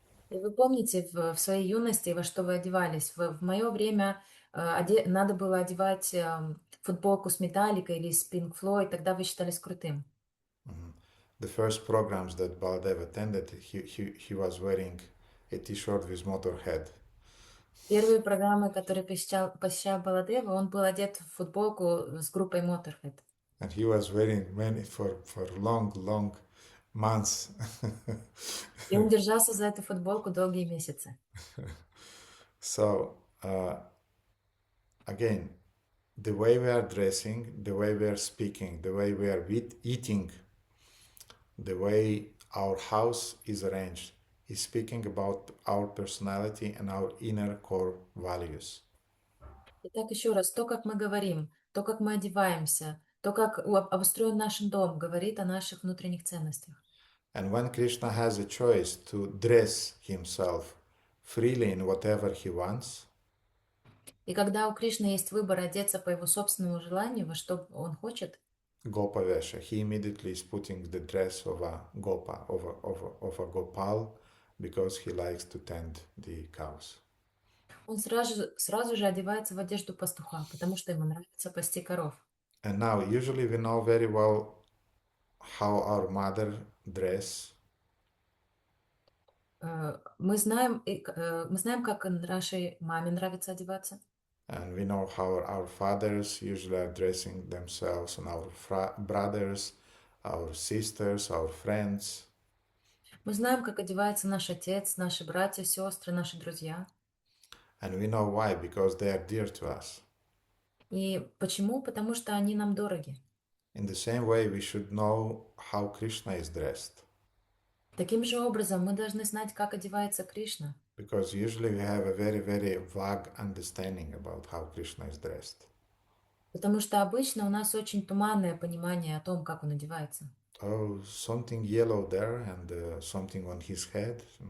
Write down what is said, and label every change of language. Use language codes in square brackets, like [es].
[ru] И вы помните в своей юности, во что вы одевались? В мое время надо было одевать футболку с Металликой или с Pink Floyd, тогда вы считались крутым. Mm-hmm. [en] The first programs that Baladev attended, he was wearing a t-shirt with Motorhead. [ru] Первые программы, которые посещал Баладева, он был одет в футболку с группой Motorhead. [en] And he was wearing many for long months. [ru] И он держался за эту футболку долгие месяцы. [en] So, again, the way we are dressing, the way we are speaking, the way we are eating, the way our house is arranged, is speaking about our personality and our inner core values. [ru] Итак, еще раз, то, как мы говорим, то, как мы одеваемся, то, как обустроен наш дом, говорит о наших внутренних ценностях. [en] And when Krishna has a choice to dress himself freely in whatever he wants, [ru] и когда у Кришны есть выбор одеться по его собственному желанию, во что он хочет, [en] Gopavesha, he immediately is putting the dress of a Gopa, of a Gopal, because he likes to tend the cows. [ru] Он сразу же одевается в одежду пастуха, потому что ему нравится пасти коров. [en] And now, usually we know very well how our mother dress. [ru] Мы знаем, как нашей маме нравится одеваться. [en] And we know how our fathers usually are dressing themselves, and our brothers, our sisters, our friends. [ru] Мы знаем, как одевается наш отец, наши братья, сестры, наши друзья. [en] And we know why, because they are dear to us. [ru] И почему? Потому что они нам дороги. [en] In the same way, we should know how Krishna is dressed. [ru] Таким же образом, мы должны знать, как одевается Кришна. [en] Because usually we have a very, very vague understanding about how Krishna is dressed. [ru] Потому что обычно у нас очень туманное понимание о том, как он одевается. [en] Oh, something yellow there and something on his head.